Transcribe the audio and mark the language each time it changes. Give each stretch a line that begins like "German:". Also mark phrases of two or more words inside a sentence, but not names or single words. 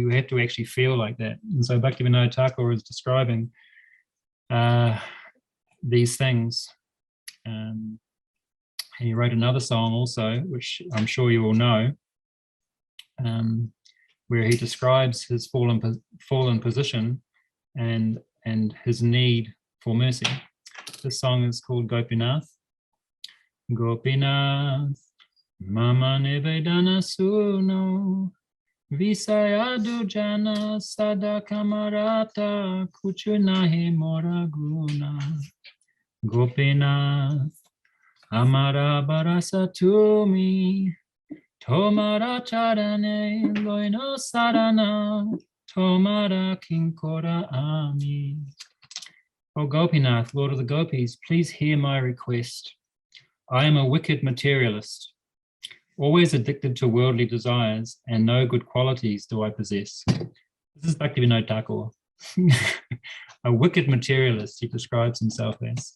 English: You have to actually feel like that. And so Bhaktivinoda Thakur is describing these things. He wrote another song also, which I'm sure you all know, where he describes his fallen position and his need for mercy. This song is called Gopinath.
Bangla: গোপীনাথ, মম নিবেদন শুন, বিষয়ী দুর্জন সদা কামরত কিছু নাহি মোর গুণ. গোপীনাথ, আমার ভরসা তুমি, তোমার চরণে লইনু শরণ, তোমার কিঙ্কর আমি.
English: O Gopinath, Lord of the Gopis, please hear my request. I am a wicked materialist, always addicted to worldly desires, and no good qualities do I possess. This is Bhaktivinoda Thakur. A wicked materialist, he describes himself as.